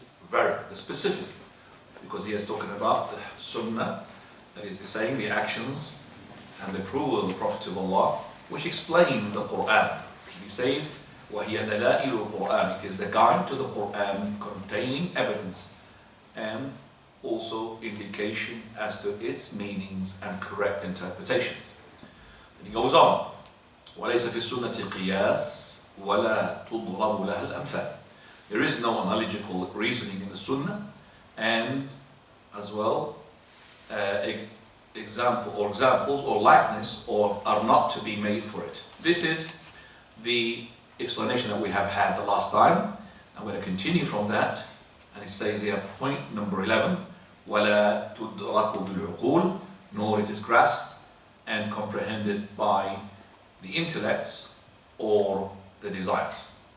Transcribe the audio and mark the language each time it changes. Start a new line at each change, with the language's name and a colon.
English: The specific, because he is talking about the Sunnah, that is the saying, the actions, and the approval of the Prophet of Allah, which explains the Quran. He says,
Arabic: وَهِيَ دَلَائِلُ الْقُرْآنِ,
English: it is the guide to the Quran containing evidence and also indication as to its meanings and correct interpretations. And he goes on,
Arabic: وَلَيْسَ فِي السُّنَّةِ قِيَاسٌ وَلَا تُضْرَبُ لَهَا الْأَمْثَالِ.
English: There is no analogical reasoning in the Sunnah, and as well examples or likeness are not to be made for it. This is the explanation that we have had the last time. I'm going to continue from that, and it says here, point number 11,
Arabic: وَلَا تُدْرَكُ بِالْعُقُولِ,
English: nor it is grasped and comprehended by the intellects or the desires.